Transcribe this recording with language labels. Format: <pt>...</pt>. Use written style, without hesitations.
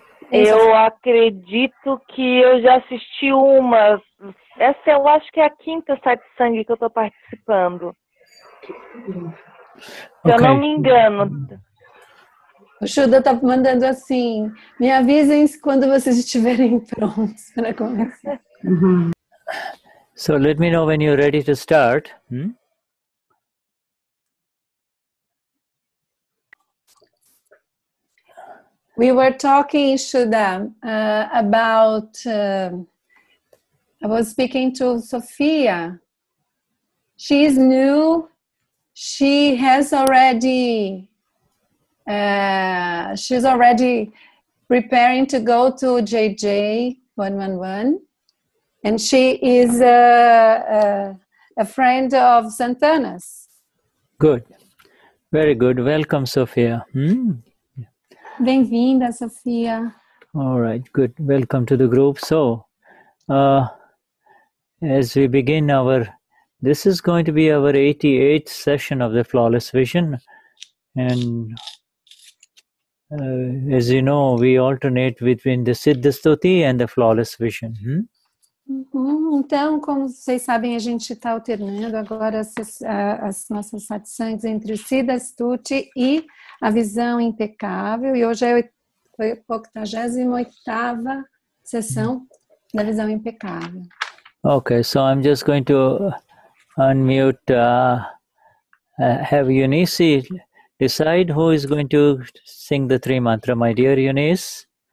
<pt>Eu acredito que eu já assisti uma. Essa eu acho que é a quinta satsang que eu estou participando. Se eu não me engano. O Shuddha está mandando assim: me avisem quando vocês estiverem prontos para começar.</pt> <en>So let me know when you're ready to start. We were talking, Shuddha, about. I was speaking to Sophia. She's new. She has already. She's already preparing to go to JJ 111, and she is a friend of Santana's. Good, very good. Welcome, Sophia.</en> <pt>Bem-vinda, Sofia.</pt> <en>All right, good. Welcome to the group. So, as we begin this is going to be our 88th session of the Flawless Vision, and as you know, we alternate between the Siddha Stuti and the Flawless Vision.</en> <pt>Então, como vocês sabem, a gente está alternando agora as nossas satsangs entre o Siddha Stuti e a visão impecável, e hoje é a 88ª sessão da visão impecável.</pt> <en>Okay, so I'm just going to unmute, have Eunice decide who is going to sing the Tri Mantra, my dear Eunice.</en>